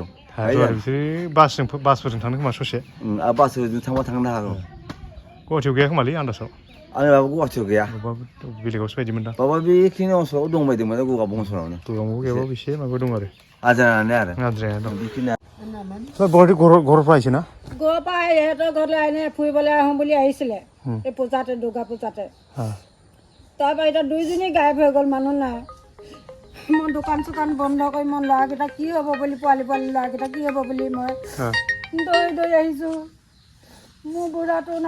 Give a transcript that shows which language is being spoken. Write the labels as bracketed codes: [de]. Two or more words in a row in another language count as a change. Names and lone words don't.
[brx] बिसोर बासफोरजों थांनो खोमा ससे बासफोरजों थांबा थांनो हागौ गुवाहाटियाव गैया खोमालै आन्दासाव आंनि बाबा गुवाहाटियाव गैया बेलेगावसो बायदि मोनदां बाबा बेखिनि ओनसोलाव दंबायदोंमोन गगामुग ओनसोलावनो गगामुगाव गैयाबाबो एसे माबा दं आरो आजारानो आरो आद्राया दं बेखिनि [as] গুৱাহাটী ঘৰৰ পৰা আহিছে না গৈ পাই ইহঁতৰ ঘৰলৈ এনে ফুৰিবলৈ আহোঁ বুলি আহিছিলে এই পূজাতে দুৰ্গা পূজাতে তাৰপৰা এতিয়া দুইজনী গায়ব হৈ গ'ল মানুহ নাই মোৰ দোকান চোকান বন্ধ কৰি মই ল'ৰাকেইটা কি হ'ব বুলি পোৱালি ল'ৰাকেইটা কি হ'ব বুলি মই দৌৰি আহিছোঁ মোৰ বুঢ়াটো নাই